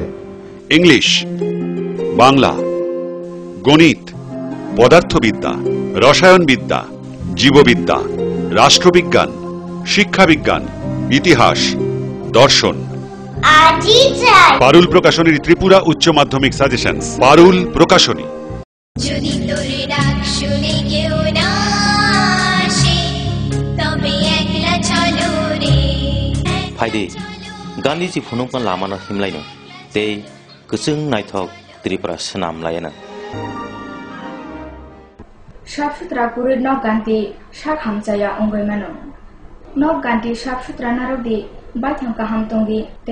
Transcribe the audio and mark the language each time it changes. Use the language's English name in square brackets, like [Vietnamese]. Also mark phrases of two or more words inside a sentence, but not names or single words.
[Bangla] ইংলিশ, বাংলা, গণিত, পদার্থবিদ্যা, রসায়নবিদ্যা, জীববিদ্যা, রাষ্ট্রবিজ্ঞান, শিক্ষাবিজ্ঞান, ইতিহাস, দর্শন। পারুল প্রকাশনীর ত্রিপুরা উচ্চ মাধ্যমিক সাজেশনস। পারুল প্রকাশনী। যদি তোর ডাক শুনে কেউ না আসে, তবে একলা চলো রে। [Kok Borok] फाइदे गान्धीजी फुनुंगन लामानो हिमलायनो ते गोजों नायथक त्रिपुरा सोनाम लायना साफसुथरा गुरु नक गान्धी साक हामजाया अंगैमानो नक गान्धी साफसुथरा नारकदी बाइथां काहाम तंगदी ते